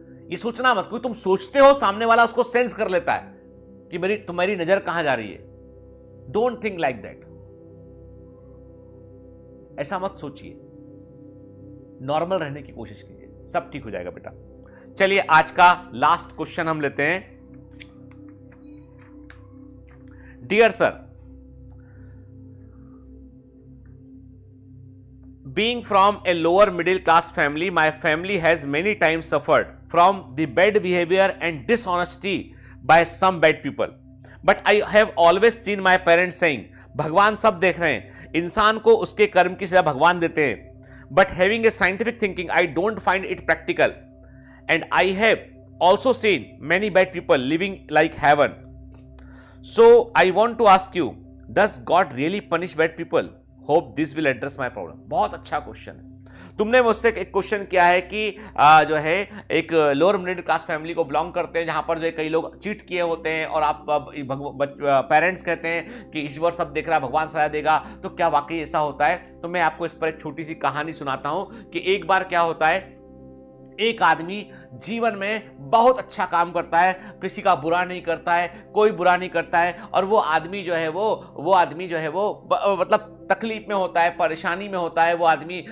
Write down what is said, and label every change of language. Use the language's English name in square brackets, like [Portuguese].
[Hindi] ये सोचना मत, क्योंकि तुम सोचते हो सामने वाला उसको सेंस कर लेता है कि तुम्हारी नजर कहां जा रही है। [English] don't think like that, [Hindi] ऐसा मत सोचिए, नॉर्मल रहने की कोशिश कीजिए, सब ठीक हो जाएगा बेटा। चलिए आज का लास्ट क्वेश्चन हम लेते हैं। [English] Dear sir, being from a lower middle class family, my family has many times suffered from the bad behavior and dishonesty by some bad people. But I have always seen my parents saying, [Hindi] भगवान सब देख रहे हैं, इंसान को उसके कर्म की सजा भगवान देते हैं. [English] But having a scientific thinking, I don't find it practical. And I have also seen many bad people living like heaven. So I want to ask you, does God really punish bad people? Hope this will address my problem. [Hindi] बहुत अच्छा question है। तुमने मुझसे एक question किया है कि जो है एक लोअर मिडिल क्लास फैमिली को बिलोंग करते हैं जहां पर जो है कई लोग चीट किए होते हैं और आप पेरेंट्स कहते हैं कि ईश्वर सब देख रहा है, भगवान सजा देगा, तो क्या वाकई ऐसा होता है? तो मैं आपको इस पर एक छोटी सी कहानी सुनाता हूं कि एक बार क्या होता है, एक आदमी जीवन में बहुत अच्छा काम करता है, किसी का बुरा नहीं करता है, कोई बुरा नहीं करता है, और वो आदमी जो है वो आदमी जो है वो मतलब तकलीफ में होता है, परेशानी में होता है वो आदमी।